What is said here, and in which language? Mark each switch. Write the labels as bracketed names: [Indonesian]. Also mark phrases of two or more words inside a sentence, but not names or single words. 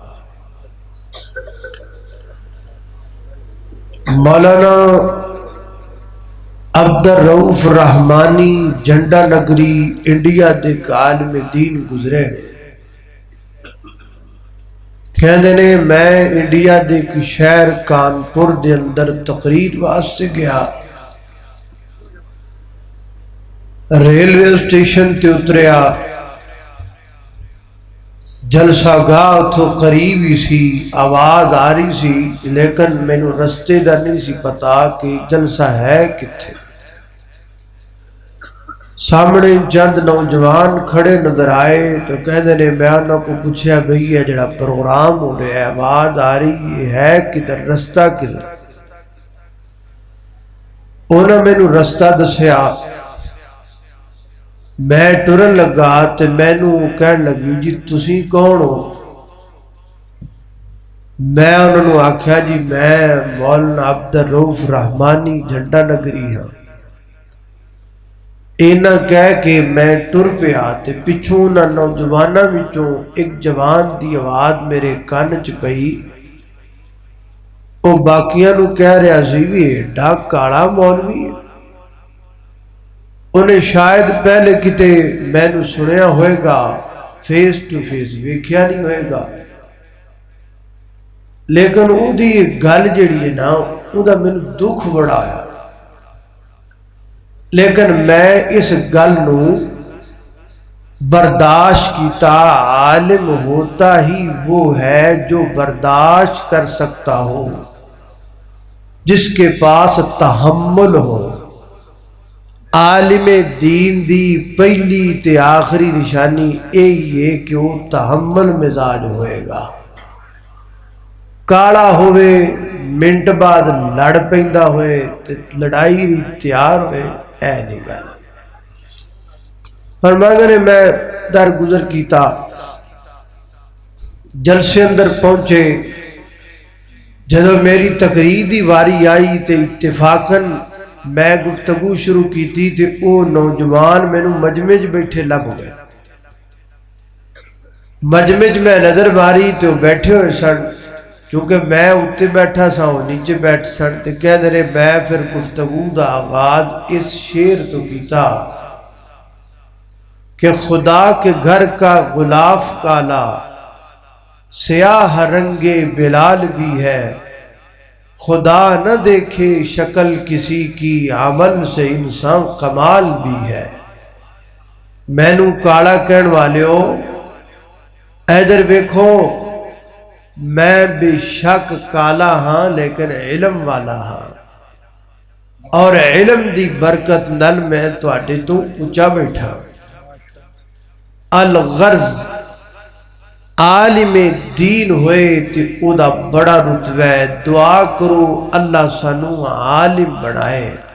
[Punjabi] مولانا عبدالرؤف رحمانی جھنڈا نگری انڈیا دے عالم دین گزرے، کہندے نے میں انڈیا دے ایک شہر کانپور دے اندر تقریر واسطے گیا، ریلوے اسٹیشن تے اتریا، جلسہ گاہ اتھوں قریب ہی سی، آواز آ رہی سی، لیکن مینوں رستے دا نہیں سی پتا کہ جلسہ ہے کتھے۔ سامنے چند نوجوان کھڑے نظر آئے تو کہندے نے میں انہاں کو پوچھیا بھئی یہ جڑا پروگرام ہو رہا ہے، آواز آ رہی ہے کدھر، رستہ کدھر؟ انہاں مینوں رستہ دسیا، میں ٹرن لگا تے مینوں کہن لگی جی تسی کون ہو؟ میں انہوں نے آکھیا جی میں مولانا عبدالرؤف رحمانی جھنڈا نگری ہاں۔ اینا کہہ کے میں ٹر پیا تے پچھوں نہ نوجواناں وچوں ایک جوان دی آواز میرے کان چ پئی، او باقیاں نو کہہ رہا سی بھی ایڈا کالا مولوی ہے۔ انہیں شاید پہلے کتے میں نو سنیا ہوئے گا، [English] face to face [Punjabi] ویکھیا نہیں ہوئے گا، لیکن او دی گل جڑی ہے نا او دا مینوں دکھ بڑا آیا، لیکن میں اس گل نو برداشت کیتا۔ [Urdu] عالم ہوتا ہی وہ ہے جو برداشت کر سکتا ہو، جس کے پاس تحمل ہو۔ [Punjabi] عالم دین دی پہلی تے آخری نشانی یہی ہے کہ وہ تحمل مزاج ہوئے گا۔ کالا ہوئے منٹ بعد لڑ پیندا ہوئے تے لڑائی بھی تیار ہوئے، اے نہیں گل۔ فرمایا نے میں در گزر کیتا، جلسے اندر پہنچے، جدو میری تقریر دی واری آئی تے اتفاقاً میں گفتگو شروع کی تھی تے او نوجوان مینوں مجمع وچ بیٹھے لب گئے۔ مجمع میں نظر ماری تو بیٹھے ہوئے سن، چونکہ میں اتنے بیٹھا سا وہ نیچے بیٹھ سن، تو کہہ رہے میں پھر گفتگو دا آغاز اس شعر تو کیتا کہ [Urdu] خدا کے گھر کا غلاف کالا، سیاہ رنگ بلال بھی ہے، خدا نہ دیکھے شکل کسی کی، عمل سے انسان کمال بھی ہے۔ [Punjabi] مینو کالا کہن والیو ادھر ویکھو، میں بے شک کالا ہاں لیکن علم والا ہاں، اور علم دی برکت نل میں تواڈے تو اونچا بیٹھا۔ الغرض عالم دین ہوئے تے او دا بڑا رتبہ ہے، دعا کرو اللہ سانو عالم بنائے۔